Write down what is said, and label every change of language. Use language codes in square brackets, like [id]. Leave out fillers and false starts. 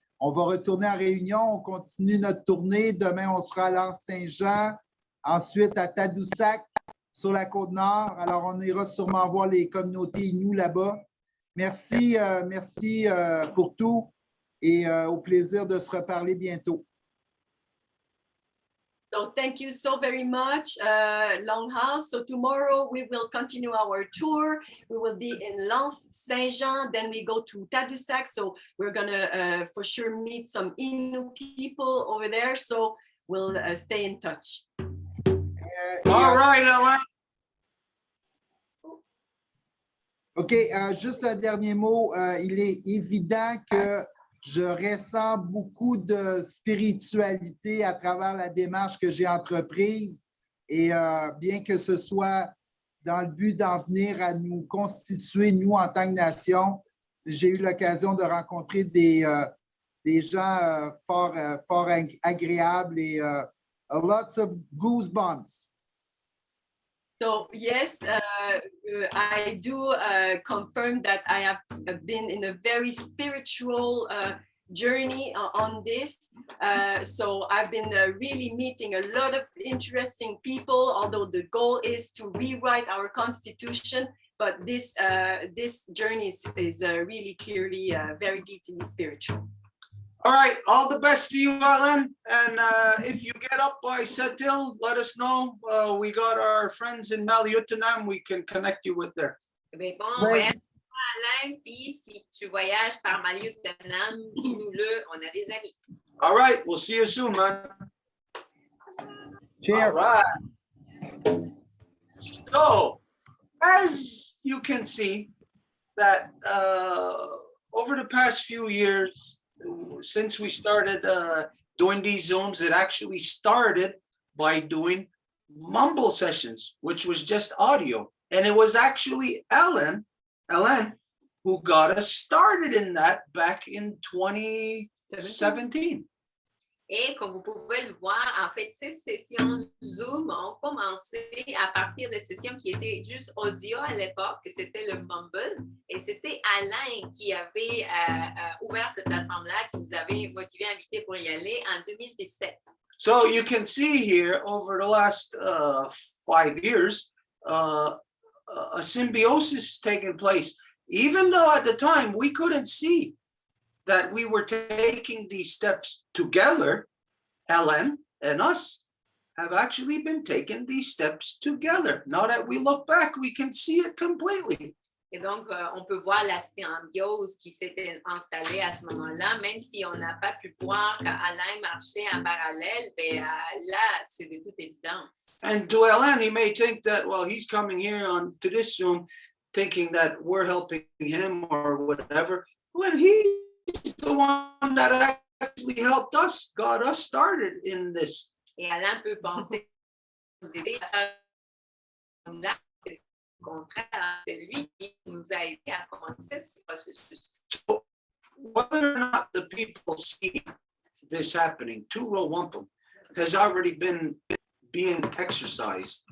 [fr] On va retourner en réunion. On continue notre tournée. Demain, on sera à l'Anse-Saint-Jean. Ensuite, à Tadoussac, sur la Côte-Nord. Alors, on ira sûrement voir les communautés Inuits là-bas. Merci pour tout et au plaisir de se reparler bientôt. [en] So thank you so very much, Longhouse. So tomorrow we will continue our tour. We will be in L'Anse-Saint-Jean, then we go to Tadoussac. So we're gonna for sure meet some Inuit people over there. So we'll stay in touch. All right, Alain. [fr] OK, juste un dernier mot. Il est évident que je ressens beaucoup de spiritualité à travers la démarche que j'ai entreprise et bien que ce soit dans le but d'en venir à nous constituer, nous, en tant que nation, j'ai eu l'occasion de rencontrer des gens fort agréables et [en] lots of goosebumps. So yes, I do confirm that I have been in a very spiritual journey on this. So I've been really meeting a lot of interesting people, although the goal is to rewrite our constitution. But this journey is really clearly very deeply spiritual. All right, all the best to you, Alan. And if you get up by Sept-Îles, let us know. We got our friends in Maliotenam. We can connect you with there. [fr] Ben bon, Ouais. voyage Alain, puis si tu voyages par Maliotenam, dis-nous-le, on a des amis. [en] All right, we'll see you soon, man. All Chair, right. So, as you can see, that over the past few years, since we started doing these Zooms, it actually started by doing mumble sessions, which was just audio. And it was actually Ellen, who got us started in that back in 2017. [fr] Et comme vous pouvez le voir, en fait, ces sessions Zoom ont commencé à partir de sessions qui étaient juste audio à l'époque, c'était le Mumble, et c'était Alain qui avait ouvert cette plateforme-là, qui nous avait motivé, invité pour y aller en 2017. [en] So you can see here over the last 5 years, a symbiosis taking place, even though at the time we couldn't see that we were taking these steps together. Ellen and us have actually been taking these steps together. Now that we look back, we can see it completely. [fr] Et donc, on peut voir la symbiose qui s'était installée à ce moment-là, même si on n'a pas pu voir qu'Alain marchait en parallèle, mais là, c'est de toute évidence. [en] And to Ellen, he may think that, well, he's coming here on to this Zoom thinking that we're helping him or whatever, when he's the one that actually helped us, got us started in this. [fr] Et Alain peut penser nous aider à faire là, que c'est au contraire, c'est lui qui nous a aidé à commencer ce processus. [en] So whether or not the people see this happening, two-row wampum has already been being exercised.